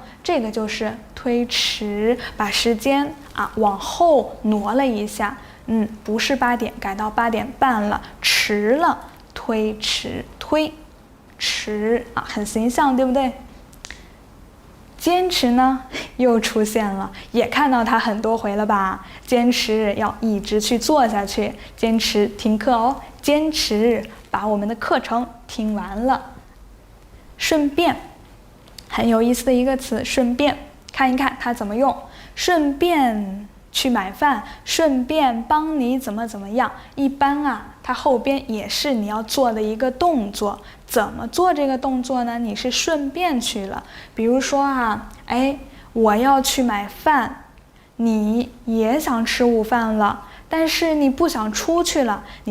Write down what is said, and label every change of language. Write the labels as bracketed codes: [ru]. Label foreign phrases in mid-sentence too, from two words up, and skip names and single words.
[zh] 這個就是推遲，把時間往後挪了一下，不是8點，改到8點半了，遲了，推遲，推遲很形象，對不對？堅持呢又出現了，也看到它很多回了吧？堅持要一直去做下去，堅持聽課哦，堅持把我們的課程聽完了。順便，很有意思的一個詞，順便看一看它怎麼用。順便去買飯，順便幫你怎麼樣。一般它後邊也是你要做的一個動作。怎麼做這個動作呢？你是順便去了。比如說我要去買飯，你也想吃午飯了，但是你不想出去了，你